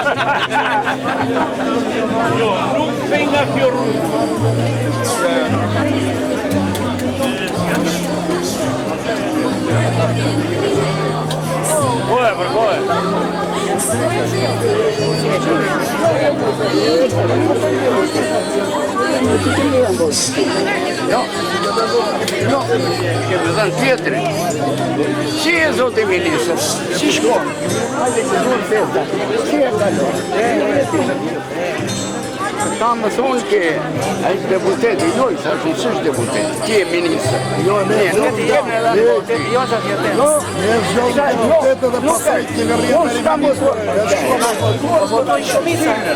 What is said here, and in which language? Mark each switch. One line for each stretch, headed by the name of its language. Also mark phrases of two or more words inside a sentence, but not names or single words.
Albanian: Jo, nuk vjen nga kjo rrugë. Përkohë.
Italian: No, che mi danno pietre. Sì, sotto i milioni, si scuola. Sì, è bello.
Albanian: Ata më thonë që ai është deputet, jo, sa ti s'është deputet, ti je ministër. Jo, ne nuk jemi deputet, jo sa ti je. Ne zgjodhim deputetë dhe pastaj qeveria Unë s'kam votuar. Votoj shumica.